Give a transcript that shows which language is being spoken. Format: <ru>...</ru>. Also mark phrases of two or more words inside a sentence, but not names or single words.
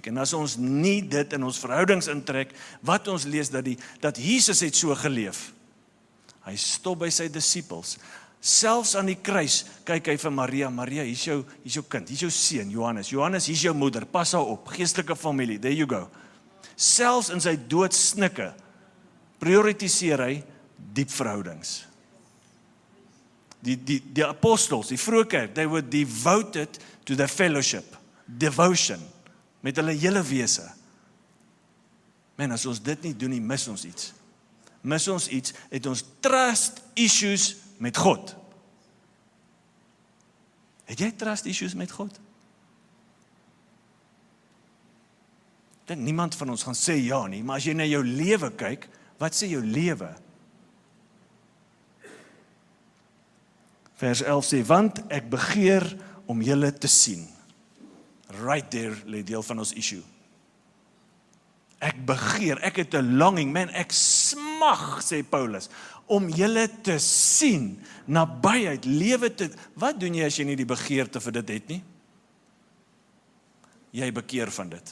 <af>En as ons nie dit in ons verhoudings intrek, wat ons lees dat Jesus het so geleef. Hy stop by sy disippels. Selfs aan die kruis kyk hy vir Maria, hier's jou kind, hier's jou seun, Johannes, hier's jou moeder, pas haar op, geestelike familie,</af> <en>there you go.</en> <af>Selfs in sy doodsnikke prioritiseer hy diep verhoudings. Die apostels, die vroeë kerk,</af> <en>they were devoted to the fellowship, devotion,</en> <af>met hulle hele wese. Man, as ons dit nie doen nie, mis ons iets. Het ons</af> <en>trust issues</en> <af>met God. Het jy</af> <en>trust issues</en> <af>met God? Ek dink niemand van ons gaan sê ja nie, maar as jy na jou lewe kyk, wat sê jou lewe? Vers 11 sê, want ek begeer om julle te sien.</af> <en>Right there</en> <af>lê deel van ons issue. Ek begeer, ek het 'n longing, man, ek smag, sê Paulus, om julle te sien, nabyheid, lewe te... Wat doen jy as jy nie die begeerte vir dit het nie? Jy bekeer van dit.</af>